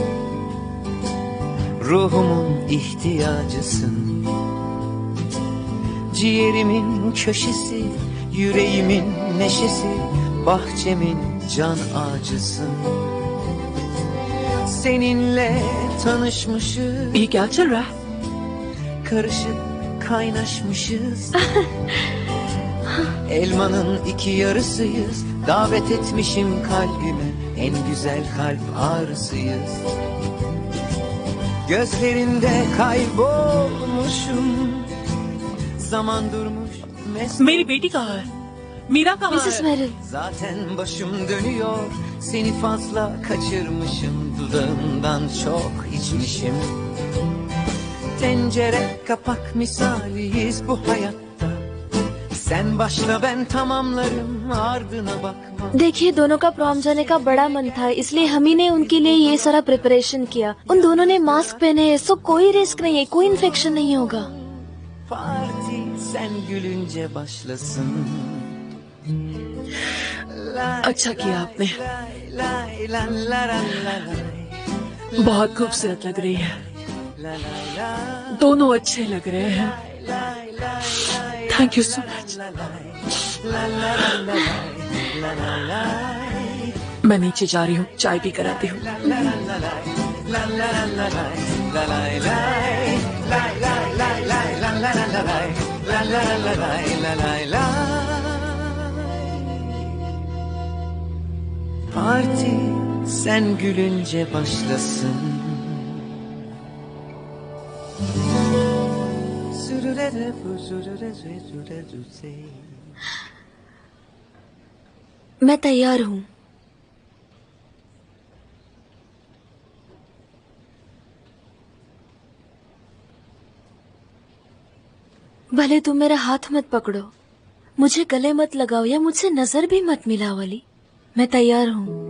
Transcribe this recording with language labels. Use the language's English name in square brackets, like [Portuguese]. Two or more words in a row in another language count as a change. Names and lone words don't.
[Turkish] Ruhumun ihtiyacısın. Ciğerimin köşesi, yüreğimin neşesi, bahçemin can ağacısın. Seninle tanışmışız. [Hindi] ये क्या चल रहा है? [Turkish] Karışık kaynaşmışız. Elmanın iki yarısıyız. Davet etmişim kalbime, en güzel kalp ağrısıyız. Gözlerinde kaybolmuşum. Zaman durmuş. [Hindi] मेरी बेटी कहाँ है? मीरा कहाँ मिसेस है? मेरिल, [Turkish] Zaten başım dönüyor. Seni fazla kaçırmışım. Dudağından çok içmişim. Tencere kapak misaliyiz bu hayatta. Sen başla ben tamamlarım, ardına bakma. [Hindi] देखिए दोनों का प्रॉम जाने का बड़ा मन था, इसलिए हम ही ने उनके लिए ये सारा प्रिपरेशन किया। उन दोनों ने मास्क पहने हैं, सो कोई रिस्क नहीं है, कोई इन्फेक्शन नहीं होगा। [Turkish] Parti sen gülünce başlasın. [Hindi] अच्छा किया आपने। बहुत खूबसूरत लग रही है। दोनों अच्छे लग रहे हैं। [English] Thank you so much. मैं नीचे जा रही हूँ, चाय पी कर आती हूँ। [Turkish] Parti sen gülünce başlasın. [Hindi] मैं तैयार हूँ। भले तुम मेरा हाथ मत पकड़ो, मुझे गले मत लगाओ या मुझसे नजर भी मत मिलाओ अली, मैं तैयार हूँ।